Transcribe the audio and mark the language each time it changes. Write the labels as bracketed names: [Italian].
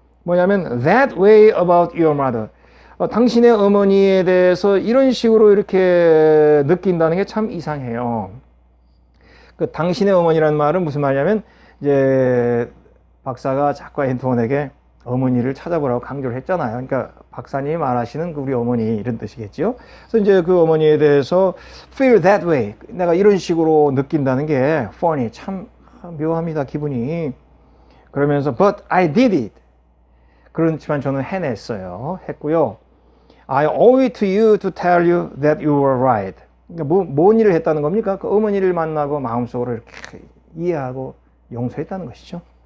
[Korean] 뭐냐면 [English] that way about your mother. [Korean] 당신의 어머니에 대해서 이런 식으로 이렇게 느낀다는 게 참 이상해요. 그 당신의 어머니라는 말은 무슨 말이냐면 이제 박사가 작가 앤토원에게 어머니를 찾아보라고 강조를 했잖아요. 그러니까 박사님이 말하시는 우리 어머니 이런 뜻이겠죠. 그래서 이제 그 어머니에 대해서 [English] feel that way. [Korean] 내가 이런 식으로 느낀다는 게 funny. 참 묘합니다. 기분이. 그러면서 [English] but I did it. [Korean] 그렇지만 저는 해냈어요. 했고요. [English] I owe it to you to tell you that you were right. [Korean] 그러니까 뭔 일을 했다는 겁니까? 그 어머니를 만나고 마음속으로 이렇게 이해하고 용서했다는 것이죠.